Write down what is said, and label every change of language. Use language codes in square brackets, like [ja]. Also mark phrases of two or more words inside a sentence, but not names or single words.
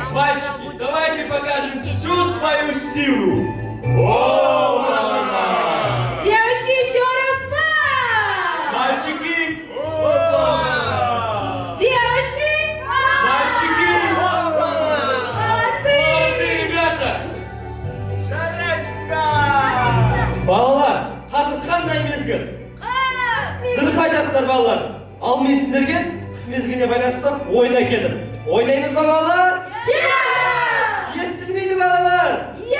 [ru] Мальчики, давайте покажем всю свою силу. Оба! Девочки, еще раз вау! Мальчики! Оба! Девочки! Мальчики! Молодцы! Молодцы, ребята! [kk] Балалар, қазір қандай мезгіл? Дұрыс айтасыздар балалар. Ал мен сіздерге қыс мезгіліне байланысты ойын әкелдім. Ойнаймыз ба балалар? Естілмейді балалар?